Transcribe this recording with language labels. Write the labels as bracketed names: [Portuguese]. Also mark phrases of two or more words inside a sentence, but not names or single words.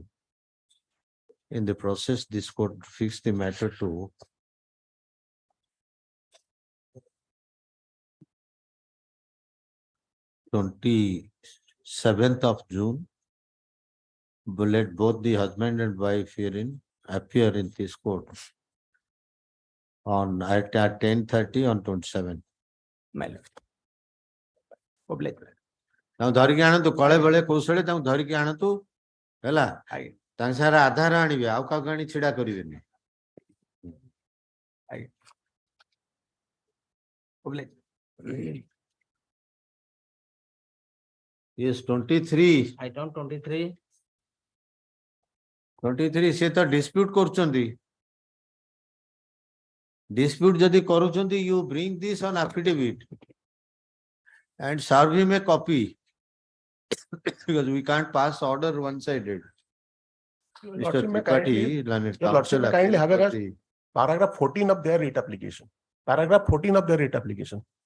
[English] In the process, this court fixed the matter to (27th of June). Let both the husband and wife herein appear in this court on at 10:30 on 27. My lord. Obliged. [Odia] ତାଙ୍କୁ ଧରିକି ଆଣନ୍ତୁ କଳେ ବେଳେ କୌଶଳେ ତାଙ୍କୁ ଧରିକି ଆଣନ୍ତୁ ହେଲା ତାଙ୍କ ସାରା ଆଧାର ଆଣିବେ ଆଉ କାହାକୁ ଆଣି ଛିଡା କରିବେନି [English] Obliged. yes 23 Item 23. 23 [Odia] ସେ ତ dispute କରୁଛନ୍ତି dispute ଯଦି କରୁଛନ୍ତି [English] you bring this on affidavit and serve him a copy because we can't pass order one-sided. Mr. Lordship, may Tripathi, learned Your Lordship, counsel may kindly have a actually paragraph 14 of their writ application. Paragraph 14 of their writ application.